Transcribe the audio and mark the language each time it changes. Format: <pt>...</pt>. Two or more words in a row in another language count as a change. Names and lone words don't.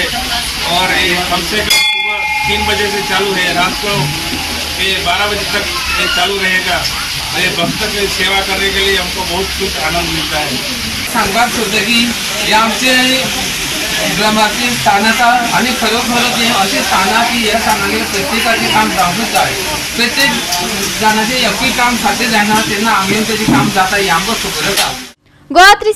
<hi>और ये कम से कम सुबह 3 बजे से चालू है, रात को ये 12 बजे तक ये चालू रहेगा। ये भक्त की सेवा करने के लिए हमको बहुत कुछ आनंद मिलता है।</hi> <kok>सांगपाक सोदता की हे आमचे ग्रामातील स्थानाचा आणि खरोखरच हे असे स्थाना की या स्थानाचे प्रत्येकाचे काम जावूंक जाय। प्रत्येक जणांचे एकूय काम सारकें जायना तेन्ना आमी तेजे काम जाता हे आमकां खबर आसा।</kok>